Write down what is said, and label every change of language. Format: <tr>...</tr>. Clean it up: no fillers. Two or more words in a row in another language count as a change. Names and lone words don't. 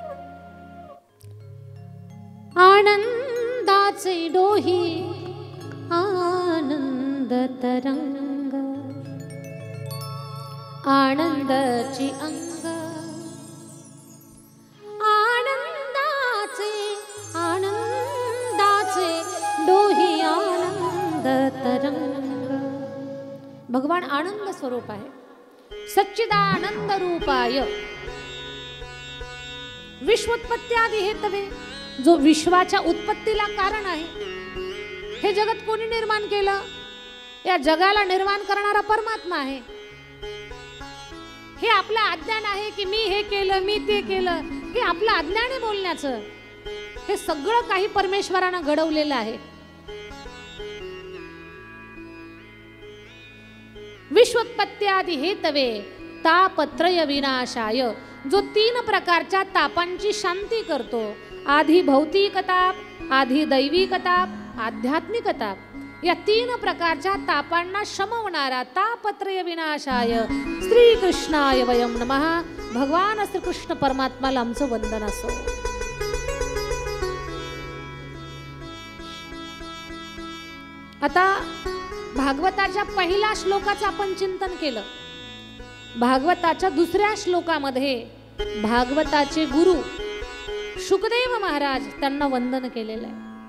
<mr>आनंदाचे डोही आनंद तरंग, आनंदाची अंग, आनंदाचे डोही आनंद तरंग. भगवान आनंद स्वरूप आहे.</mr> <sa>सच्चिदानंद रूपाय विश्वोत्पत्त्यादि हेतवे,</sa> <mr>जो विश्वाच्या उत्पत्तीला कारण आहे. हे जगत कोणी निर्माण केलं? या जगाला निर्माण करणारा परमात्मा आहे. हे आपलं अज्ञान आहे की मी हे केलं, मी ते केलं, हे आपलं अज्ञान आहे बोलण्याचं. हे सगळं काही परमेश्वरानं घडवलेलं आहे.</mr> <sa>विश्वोत्पत्त्यादि हेतवे तापत्रय विनाशाय,</sa> <mr>जो 3 प्रकारच्या तापांची शांती करतो. आधी भौतिक ताप, आधी दैविक ताप, आध्यात्मिक ताप. या 3 प्रकारच्या तापांना शमवणारा</mr> <sa>तापत्रय विनाशाय श्रीकृष्णाय वयम नमः.</sa> <mr>भगवान श्रीकृष्ण परमात्माला आमचं वंदन असो. आता भागवताच्या पहिल्या श्लोकाचं आपण चिंतन केलं. भागवताच्या दुसऱ्या श्लोकामध्ये भागवताचे गुरु शुकदेव महाराज त्यांना वंदन केलेलं आहे.</mr>